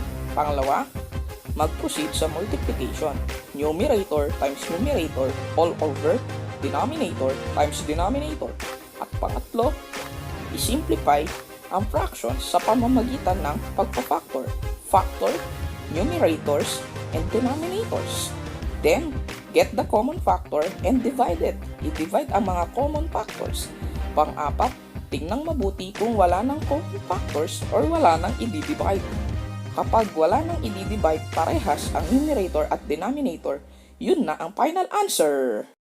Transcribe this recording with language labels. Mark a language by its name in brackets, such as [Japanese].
[Filipino] Pangalawa, mag-proceed sa multiplication. Numerator times numerator all over denominator times denominator. At pangatlo, isimplify ang fractions sa pamamagitan ng pagpa-factor. [English] Factor, numerators, and denominators. Then, get the common factor and divide it. [Filipino] I-divide ang mga common factors. Pang-apat, tingnan mabuti kung wala ng common factors or wala nang i-divide. Kapag wala nang i-divide parehas ang numerator at denominator, yun na ang final answer.